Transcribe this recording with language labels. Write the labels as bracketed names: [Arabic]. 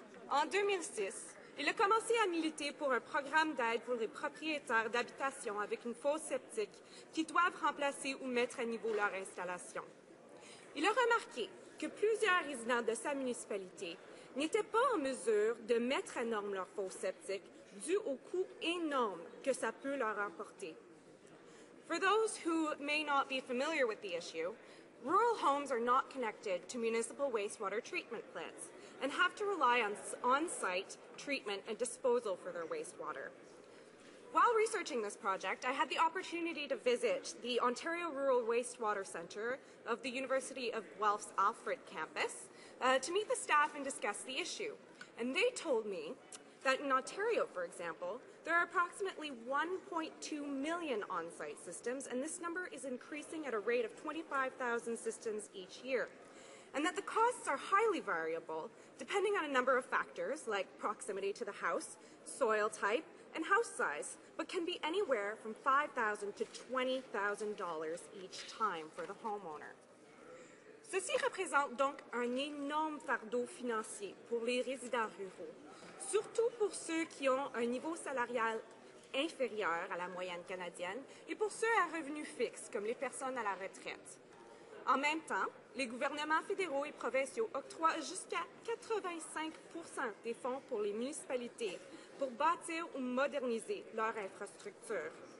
[French] En 2006, il a commencé à militer pour un programme d'aide pour les propriétaires d'habitations avec une fosse septique qui doivent remplacer ou mettre à niveau leur installation. Il a remarqué que plusieurs résidents de sa municipalité n'étaient pas en mesure de mettre à norme leur fosse septique dû au coût énorme que ça peut leur emporter. [English] For those who may not be familiar with the issue, rural homes are not connected to municipal wastewater treatment plants and have to rely on on-site treatment and disposal for their wastewater. While researching this project, I had the opportunity to visit the Ontario Rural Wastewater Centre of the University of Guelph's Alfred campus to meet the staff and discuss the issue. And they told me that in Ontario, for example, there are approximately 1.2 million on-site systems, and this number is increasing at a rate of 25,000 systems each year. And that the costs are highly variable, depending on a number of factors like proximity to the house, soil type, and house size, but can be anywhere from $5,000 to $20,000 each time for the homeowner. [French] Ceci représente donc un énorme fardeau financier pour les résidents ruraux, surtout pour ceux qui ont un niveau salarial inférieur à la moyenne canadienne et pour ceux à revenus fixes, comme les personnes à la retraite. En même temps, les gouvernements fédéraux et provinciaux octroient jusqu'à 85% des fonds pour les municipalités pour bâtir ou moderniser leur infrastructure.